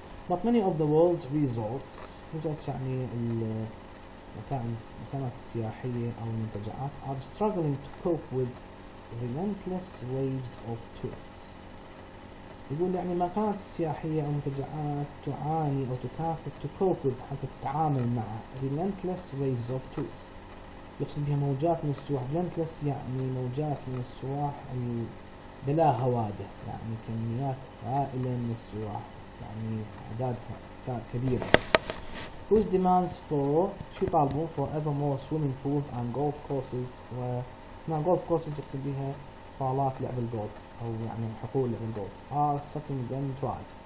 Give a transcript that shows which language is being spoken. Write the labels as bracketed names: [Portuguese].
[English] But many of the world's resorts [Arabic] يعني المكانات السياحية أو المنتجعات [English] are struggling to cope with relentless waves of tourists. [Arabic] يقول يعني المكانات السياحية أو المنتجعات تعاني أو تكافح [English] to cope with [Arabic] حتى تتعامل مع [English] relentless waves of tourists. [Arabic] يقصد بها موجات من السواح. relentless يعني موجات من السواح بلا هوادة، يعني كميات هائلة من السواح، يعني أعدادها كبيرة. [English] whose demands for [Arabic] شو يطالبون [English] for ever more swimming pools and golf courses. [Arabic] وهنا golf courses يقصد بها صالات لعب الجولف أو يعني حقول لعب الجولف [English] are sucking them dry.